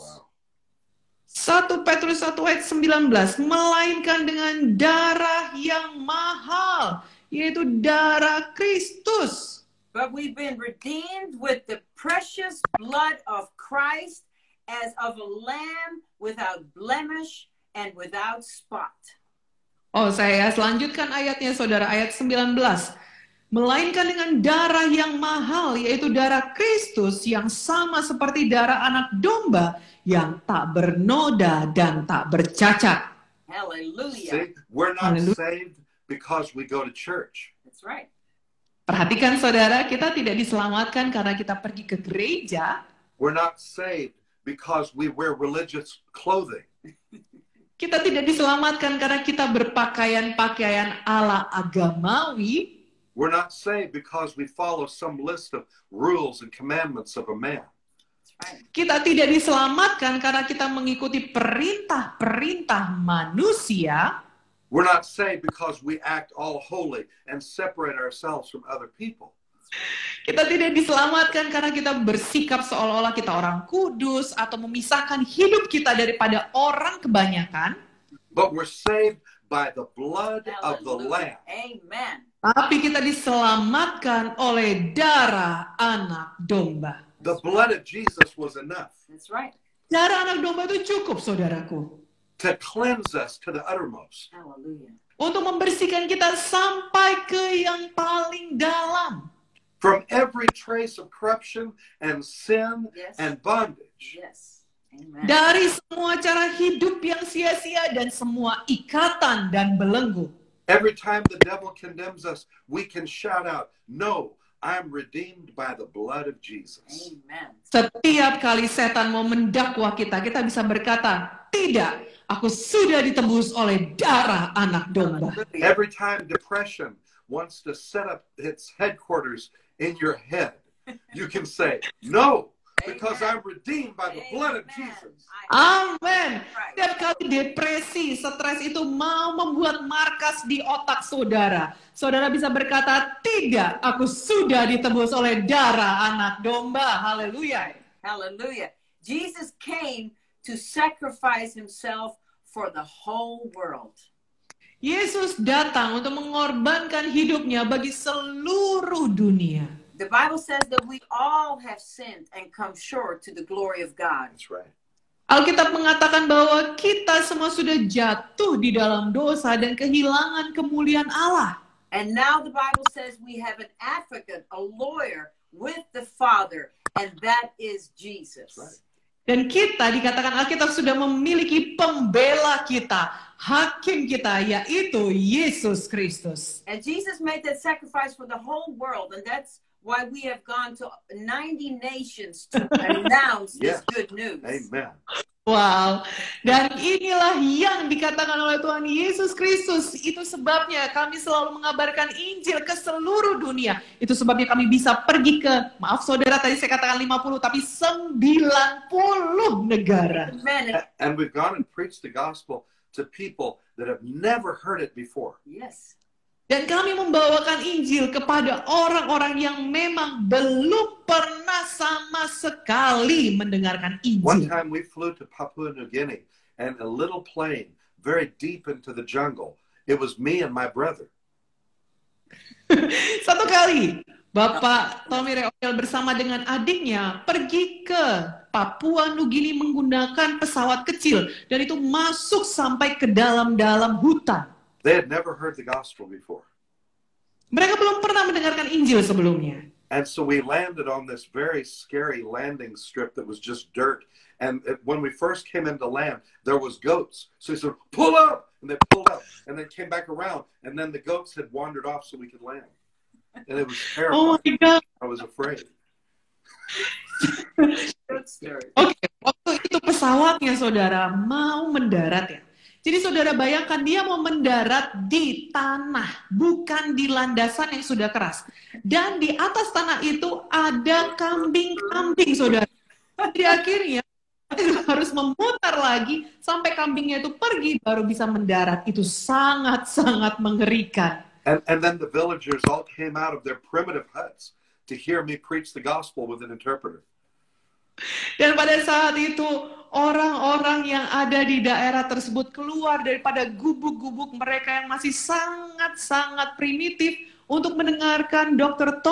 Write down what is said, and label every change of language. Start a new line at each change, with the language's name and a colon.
English: Wow.
Indonesian: 1 Petrus 1 ayat 19, melainkan dengan darah yang mahal, yaitu darah Kristus.
English: But we've been redeemed with the precious blood of Christ as of a lamb without blemish and without spot.
Indonesian: Saya selanjutkan ayatnya, saudara, ayat 19. Melainkan dengan darah yang mahal, yaitu darah Kristus yang sama seperti darah anak domba yang tak bernoda dan tak bercacat.
English: Hallelujah. See, we're not Hallelujah. saved because we go to church. That's right.
Indonesian: Perhatikan, saudara, kita tidak diselamatkan karena kita pergi ke gereja.
English: We're not saved because we wear religious clothing.
Indonesian: Kita tidak diselamatkan karena kita berpakaian-pakaian ala agamawi.
English: We're not saved because we follow some list of rules and commandments of a man. That's right.
Indonesian: Kita tidak diselamatkan karena kita mengikuti perintah-perintah manusia.
English: We're not saved because we act all holy and separate ourselves from other people.
Indonesian: Kita tidak diselamatkan karena kita bersikap seolah-olah kita orang kudus atau memisahkan hidup kita daripada orang kebanyakan.
English: But we're saved by the blood of the Hallelujah. Lamb. Amen.
Indonesian: Tapi kita diselamatkan oleh darah anak domba.
English: The blood of Jesus was enough That's right.
Indonesian: Darah anak domba itu cukup, saudaraku,
English: to cleanse us to the uttermost. Hallelujah.
Indonesian: untuk membersihkan kita sampai ke yang paling dalam.
English: From every trace of corruption and sin Yes. and bondage. Yes. Amen.
Indonesian: Dari semua cara hidup yang sia-sia dan semua ikatan dan belenggu.
English: Every time the devil condemns us, we can shout out, "No, I'm redeemed by the blood of Jesus." Amen.
Indonesian: Setiap kali setan mau mendakwa kita, kita bisa berkata, tidak, aku sudah ditebus oleh darah anak domba.
English: Every time depression wants to set up its headquarters in your head, you can say, "No, because I'm redeemed by the blood of Jesus."
Indonesian: Amin. Setiap kali depresi, stres itu mau membuat markas di otak saudara, saudara bisa berkata, tidak, aku sudah ditebus oleh darah anak domba. Haleluya.
English: Hallelujah. Jesus came to sacrifice himself for the whole world.
Indonesian: Yesus datang untuk mengorbankan hidupnya bagi seluruh dunia.
English: The Bible says that we all have sinned and come short to the glory of God. That's right.
Indonesian: Alkitab mengatakan bahwa kita semua sudah jatuh di dalam dosa dan kehilangan kemuliaan Allah.
English: And now the Bible says we have an advocate, a lawyer with the Father, and that is Jesus. Right.
Indonesian: Dan kita dikatakan Alkitab sudah memiliki pembela kita, hakim kita, yaitu Yesus Kristus.
English: And Jesus made that sacrifice for the whole world, and that's why we have gone to 90 nations to announce this good news. Amen.
Indonesian: Wow, dan inilah yang dikatakan oleh Tuhan Yesus Kristus. Itu sebabnya kami selalu mengabarkan Injil ke seluruh dunia. Itu sebabnya kami bisa pergi ke, maaf saudara, tadi saya katakan 50, tapi 90 negara.
English: And we've gone and preached the gospel to people that have never heard it before. Yes.
Indonesian: Dan kami membawakan Injil kepada orang-orang yang memang belum pernah sama sekali mendengarkan Injil.
English: One time we flew to Papua New Guinea and a little plane very deep into the jungle. It was me and my brother.
Indonesian: Satu kali, Bapak Tommy Ray Odell bersama dengan adiknya pergi ke Papua New Guinea menggunakan pesawat kecil. Dan itu masuk sampai ke dalam-dalam hutan.
English: They had never heard the gospel before.
Indonesian: Mereka belum pernah mendengarkan Injil sebelumnya.
English: And so we landed on this very scary landing strip that was just dirt. And when we first came into land, there was goats. So he said, pull up! And they pulled up. And then came back around. And then the goats had wandered off so we could land. And it was terrible. Oh my God. I was afraid.
Indonesian: Oke, waktu itu pesawatnya saudara mau mendarat ya. Jadi saudara bayangkan dia mau mendarat di tanah, bukan di landasan yang sudah keras. Dan di atas tanah itu ada kambing-kambing saudara. Jadi akhirnya harus memutar lagi sampai kambingnya itu pergi baru bisa mendarat. Itu sangat-sangat mengerikan.
English: And then the villagers all came out of their primitive huts to hear me preach the gospel with an interpreter.
Indonesian: Dan pada saat itu orang-orang yang ada di daerah tersebut keluar daripada gubuk-gubuk mereka yang masih sangat-sangat primitif untuk mendengarkan Dr.